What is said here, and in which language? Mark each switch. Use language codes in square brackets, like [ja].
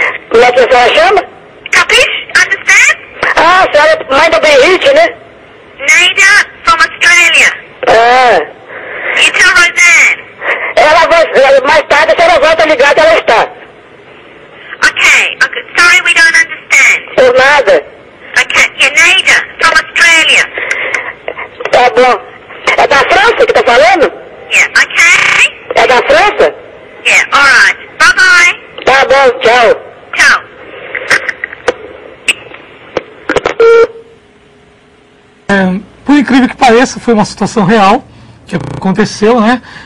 [pt] Como é que a senhora chama? [en] Capiche? Understand? [pt] A senhora é mãe do Benrite, né? [en] Nader from Australia. You tell Roseanne. [pt] Ela vai, mais tarde a senhora volta a ligar que ela está. [en] Okay. Sorry, we don't understand. [pt] Por nada. [en] Okay. Yeah, Nader from Australia. [pt] Tá bom. É da França que tá falando? [en] Yeah. Okay. [pt] É da França? [en] Yeah. All right. Bye bye. [pt] Tá bom, tchau. [it] Ciao. [pt] Por incrível que pareça, foi uma situação real que aconteceu, né?